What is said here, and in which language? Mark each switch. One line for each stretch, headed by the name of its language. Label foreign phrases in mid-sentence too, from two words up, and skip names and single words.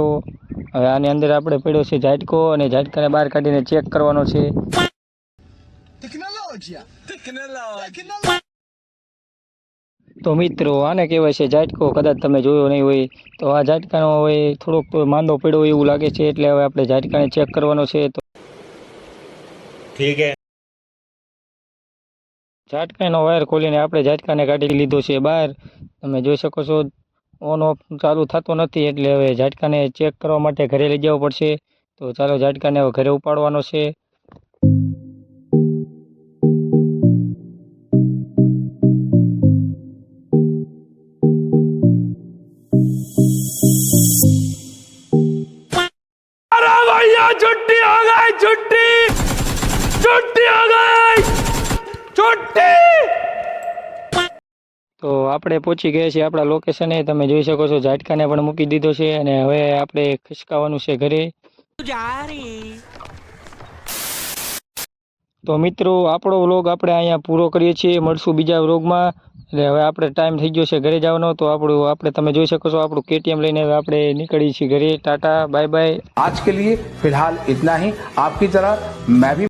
Gujarati: હવે આની અંદર આપણે પડ્યો છે ઝાટકો અને ઝાટકાને બહાર કાઢીને ચેક કરવાનો છે। તો મિત્રો આને કહેવાય છે ઝાટકો। કદાચ તમે જોયો નહીં હોય તો આ ઝાટકાનો હવે થોડોક માંદો પડ્યો એવું લાગે છે, એટલે હવે આપણે ઝાટકાને ચેક કરવાનો છે। તો
Hindi: ठीक है।
Gujarati: ઝાટકાનો વાયર ખોલીને આપણે ઝાટકાને કાઢી લીધો છે બહાર। તમે જોઈ શકો છો
English: on off
Gujarati: ચાલુ થતો નથી, એટલે હવે ઝાટકાને ચેક કરવા માટે ઘરે લઈ જવો પડશે। તો ચાલો ઝાટકાને હવે ઘરે ઉપાડવાનો છે।
Hindi: अरे भैया छुट्टी हो गई, छुट्टी हो गई, छुट्टी।
Gujarati: તો આપણે પહોંચી ગયા છીએ આપણા લોકેશને। તમે જોઈ શકો છો ઝાટકાને પણ મૂકી દીધો છે અને હવે આપણે ખસકાવાનું છે ઘરે।
Hindi: तू जा रही।
Gujarati: તો મિત્રો આપણો વ્લોગ આપણે અહીંયા પૂરો કરીએ છીએ, મળશું બીજા વ્લોગમાં। એટલે હવે આપણે ટાઈમ થઈ ગયો છે ઘરે જવાનો। તો આપણે તમે જોઈ શકો છો આપણું KTM લઈને હવે આપણે નીકળીએ છીએ ઘરે।
English: tata bye bye.
Hindi: आज के लिए फिलहाल इतना ही। आपकी तरह मैं भी